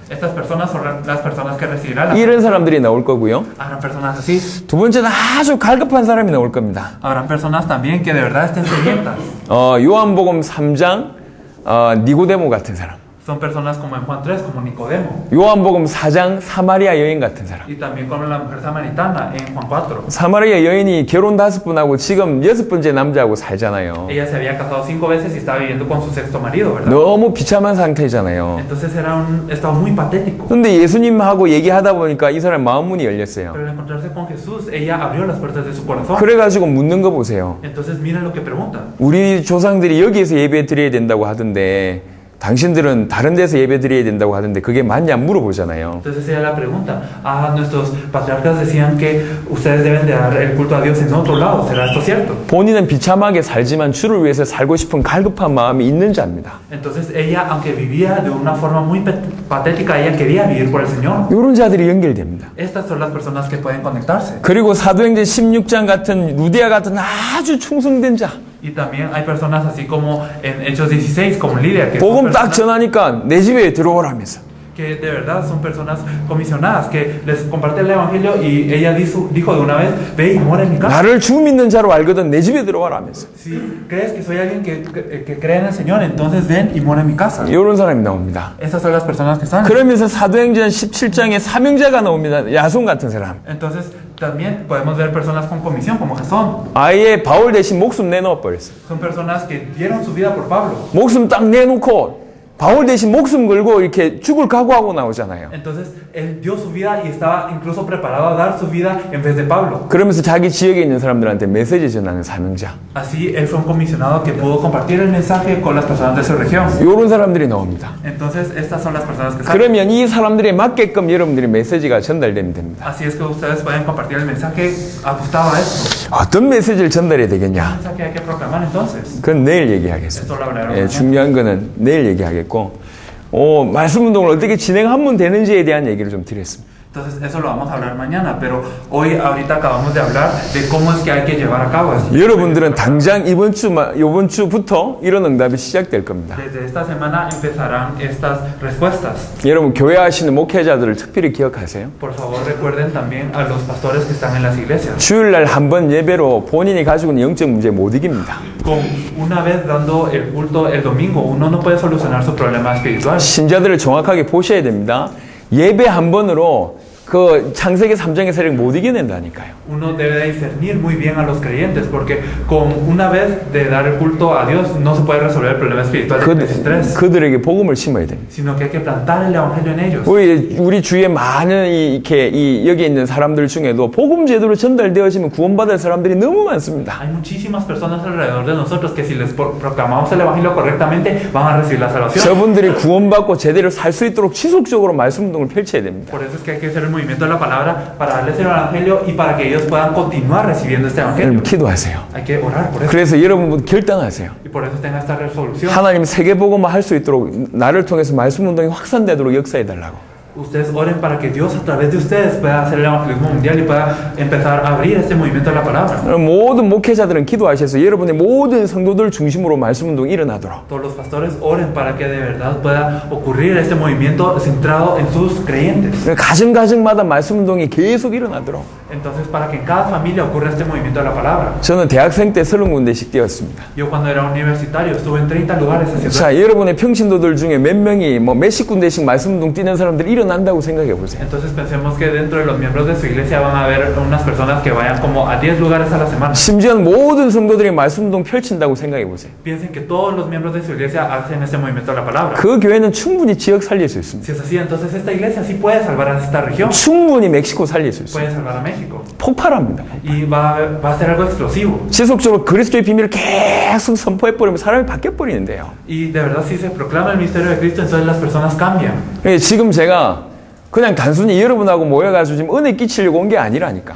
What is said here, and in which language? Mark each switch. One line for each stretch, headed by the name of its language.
Spanish: Estas personas son las personas que recibirán la
Korean: 이런 사람들이 나올 거고요.
Spanish: Habrán personas así.
Korean: 두 번째는 아주 갈급한 사람이 나올 겁니다.
Spanish: Habrán personas también que de verdad estén sedientas.
Korean: 요한복음 3장 니고데모 같은 사람.
Spanish: Son personas como en Juan 3, como Nicodemo.
Korean: 요한복음 4장 사마리아 여인 같은 사람.
Spanish: Y también como la mujer samaritana en Juan 4.
Korean: 사마리아 여인이 결혼 5번하고 지금 6번째 남자하고 살잖아요.
Spanish: Ella se había casado 5 veces y estaba viviendo con su sexto marido, ¿verdad?
Korean: 너무 비참한 상태잖아요.
Spanish: Entonces era un estado muy patético.
Korean: 근데 예수님하고 얘기하다 보니까 이 사람 마음문이 열렸어요.
Spanish: Pero al encontrarse con Jesús, ella abrió las puertas de su corazón.
Korean: 그래가지고 묻는 거 보세요.
Spanish: Entonces miren lo que pregunta.
Korean: 우리 조상들이 여기에서 예배 드려야 된다고 하던데 당신들은 다른 데서 예배 드려야 된다고 하던데 그게 맞냐 물어보잖아요.
Spanish: Entonces ella la pregunta, nuestros patriarcas decían que ustedes deben de dar el culto a Dios en otro lado, ¿será esto cierto?
Korean: 본인은 비참하게 살지만 주를 위해서 살고 싶은 갈급한 마음이 있는 자입니다.
Spanish: Entonces ella, aunque vivía de una forma muy patética, ella quería vivir por el Señor.
Korean: 이런 자들이 연결됩니다.
Spanish: Estas son las personas que pueden conectarse.
Korean: 그리고 사도행전 16장 같은 루디아 같은 아주 충성된 자.
Spanish: Y también hay personas así como en Hechos 16, como Lidia, que
Korean: 복음 딱 전하니까 내 집에 들어오라면서.
Spanish: que de verdad son personas comisionadas, que les comparte el evangelio y ella dijo de una vez, ve y mora en mi casa.
Korean: 나를 주 믿는 자로 알거든 내 집에 들어와라 하면서.
Spanish: Si crees que soy alguien que cree en el Señor, entonces ven y mora en mi casa.
Korean: 이런 사람이 나옵니다.
Spanish: Esas son las personas que están.
Korean: 그러면서 사도행전 17장에 사명자가 나옵니다. 야손 같은 사람.
Spanish: Entonces también podemos ver personas con comisión como Jasón.
Korean: 아예 바울 대신 목숨 내놓아 버렸어요.
Spanish: Son personas que dieron su vida por Pablo.
Korean: 목숨 딱 내놓고 바울 대신 목숨 걸고 이렇게 죽을 각오하고 나오잖아요.
Spanish: Entonces él dio su vida y estaba incluso preparado a dar su vida en vez de Pablo.
Korean: 그러면서 자기 지역에 있는 사람들한테 메시지 전하는 사명자.
Spanish: Así él fue un comisionado que pudo compartir el mensaje con las personas de su región.
Korean: 이런 사람들이 나옵니다.
Spanish: Entonces estas son las personas que salen.
Korean: 그러면 이 사람들에 맞게끔 여러분들이 메시지가 전달되면 됩니다.
Spanish: Así es que ustedes pueden compartir el mensaje ajustado a esto.
Korean: 어떤 메시지를 전달해야
Spanish: ¿Qué
Korean: 되겠냐?
Spanish: mensaje hay que proclamar entonces?
Korean: 그건 내일 얘기하겠습니다.
Spanish: Esto lo hablaremos
Korean: 예,
Spanish: mañana.
Korean: 중요한 거는 내일 얘기하겠고 말씀 운동을 어떻게 진행하면 되는지에 대한 얘기를 좀 드렸습니다.
Spanish: Entonces eso lo vamos a hablar mañana, pero ahorita acabamos de hablar de cómo es que hay que llevar a cabo esto.
Korean: 여러분들은 당장 이번 주부터 이런 응답이 시작될 겁니다.
Spanish: Desde esta semana empezarán estas respuestas.
Korean: 여러분 교회 하시는 목회자들을 특별히 기억하세요.
Spanish: Por favor recuerden también a los pastores que están en las iglesias.
Korean: 주일날 한 번 예배로 본인이 가지고 있는 영적 문제 못 이깁니다.
Spanish: Con una vez dando el culto el domingo, uno no puede solucionar su problema espiritual.
Korean: 신자들을 정확하게 보셔야 됩니다. 예배 한 번으로 그 창세기 3장의 세력 못 이겨낸다니까요.
Spanish: Uno debe discernir muy bien a los creyentes, porque con una vez de dar el culto a Dios no se puede resolver el problema espiritual del estrés,
Korean: 그들에게 복음을 심어야 됩니다.
Spanish: sino que hay que plantar el evangelio en ellos.
Korean: 우리 주위에 많은 여기 있는 사람들 중에도 복음 제대로 전달되어지면 구원받을 사람들이 너무 많습니다.
Spanish: Hay muchísimas personas alrededor de nosotros que si les proclamamos el evangelio correctamente van a recibir la salvación.
Korean: 저분들이 구원받고 제대로 살 수 있도록 지속적으로 말씀 운동을 펼쳐야 됩니다.
Spanish: Por eso es que hay que hacer el movimiento de la palabra para darles el evangelio y para que ellos puedan continuar recibiendo este evangelio.
Korean: 기도하세요.
Spanish: Hay que orar por eso.
Korean: 그래서 여러분 결단하세요.
Spanish: Y por eso tenga esta resolución.
Korean: 하나님 세계복음화 할 수 있도록 나를 통해서 말씀 운동이 확산되도록 역사해 달라고.
Spanish: Ustedes oren para que Dios a través de ustedes pueda hacer el evangelismo mundial y pueda empezar a abrir este movimiento de la palabra.
Korean: 모든 목회자들은 기도하셔서 여러분의 모든 성도들 중심으로 말씀 운동이 일어나도록.
Spanish: Todos los pastores oren para que de verdad pueda ocurrir este movimiento centrado en sus creyentes.
Korean: 가정마다 말씀 운동이 계속 일어나도록.
Spanish: Entonces, para que en cada familia ocurra este movimiento de la palabra.
Korean: 저는 대학생 때 30군데씩 뛰었습니다.
Spanish: Yo cuando era universitario estuve en 30 lugares haciendo.
Korean: 자, 여러분의 평신도들 중에 몇 명이 몇십 군데씩 말씀 운동 뛰는 사람들이 일어난다고 생각해 보세요.
Spanish: Entonces pensemos que dentro de los miembros de su iglesia van a haber unas personas que vayan como a 10 lugares a la semana.
Korean: 심지어 모든 성도들이 말씀 운동 펼친다고 생각해 보세요.
Spanish: Piensen que todos los miembros de su iglesia hacen este movimiento de la palabra.
Korean: 그 교회는 충분히 지역 살릴 수 있습니다.
Spanish: Si es así, entonces esta iglesia sí puede salvar a esta región.
Korean: 충분히 멕시코 살릴 수 있습니다.
Spanish: Puede salvar a México.
Korean: 폭발합니다.
Spanish: Y va a ser algo explosivo.
Korean: 지속적으로 그리스도의 비밀을 계속 선포해버리면 사람이 바뀌어버리는데요.
Spanish: Y de verdad si se proclama el misterio de Cristo, entonces las personas cambian.
Korean: 지금 제가 그냥 단순히 여러분하고 모여가지고 지금 은혜 끼치려고 온 게 아니라니까.